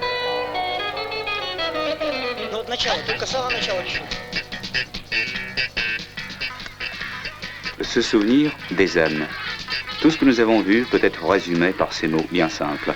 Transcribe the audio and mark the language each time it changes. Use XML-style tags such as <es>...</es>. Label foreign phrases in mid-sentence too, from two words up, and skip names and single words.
<ru>Ну вот начало, только самое начало чуть-чуть.</ru> <fr>Se souvenir des âmes. Tout ce que nous avons vu peut être résumé par ces mots bien simples.</fr>